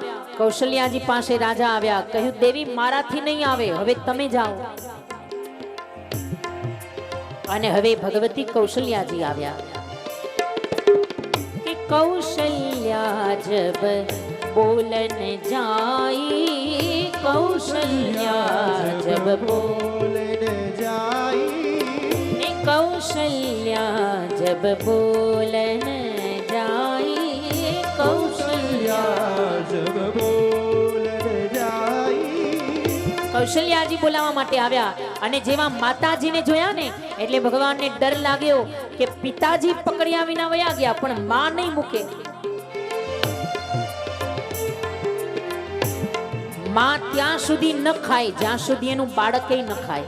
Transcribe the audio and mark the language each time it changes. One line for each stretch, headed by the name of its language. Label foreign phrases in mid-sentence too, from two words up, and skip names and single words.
Gujarati: કૌશલ્યાજી પાસે રાજા આવ્યા, કહ્યું દેવી મારાથી નહીં આવે, હવે તમે જાઓ. અને હવે ભગવતી કૌશલ્યાજી આવ્યા કે
Awadhi: कौशल्या जब बोलन जाई, कौशल्या जब बोलन जाई, कौशल्या जब बोलन जाई, कौशल्या जब बोलन जाई.
Gujarati: કૌશલ્યાજી બોલાવવા માટે આવ્યા. અને જેવા માતાજીને જોયા ને એટલે ભગવાનને ડર લાગ્યો કે પિતાજી પકડ્યા વિના વયા ગયા, પણ માં નહીં મૂકે. માં ત્યાં સુધી ન ખાય જ્યાં સુધી એનું બાળક ન ખાય.